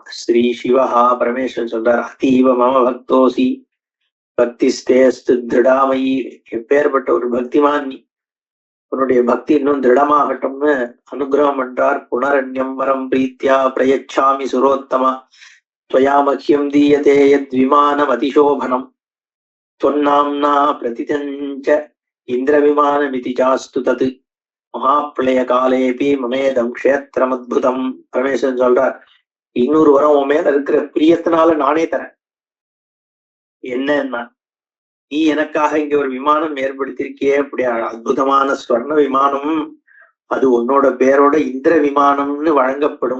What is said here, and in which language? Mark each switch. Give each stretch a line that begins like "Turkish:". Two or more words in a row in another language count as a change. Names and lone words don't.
Tamil: ஸ்ரீ சிவஹா பரமேஸ்வரன் சொல்றார்,
Sanskrit: अतीव मम भक्तोसि भक्तिस्तेस्तु दृढामयि,
Tamil: எப்பேற்பட்ட ஒரு பக்திமான் நீ, உன்னுடைய பக்தி இன்னும் திருடமாகட்டும்னு அனுகிரகம் பண்றார்.
Sanskrit: पुनरन्यम् वरम् प्रीत्या प्रयच्छामि सुरोत्तमा त्वया मह्यं दीयते यद्विमानम् अतिशोभनम् त्वन्नाम्ना प्रतितञ्च इन्द्रविमानमिति चास्तु तत् महाप्रलय कालेपि ममेदम् क्षेत्रमद्भुतम्.
Tamil: பரமேஸ்வரன் சொல்றார், இன்னொரு வரம் உன் மேல இருக்கிற பிரியத்தினால நானே தரேன். என்னன்னா, நீ எனக்காக இங்க ஒரு விமானம் ஏற்படுத்திருக்கியே, அப்படி அற்புதமான ஸ்வர்ண விமானம், அது உன்னோட பேரோட இந்திர விமானம்னு வழங்கப்படும்.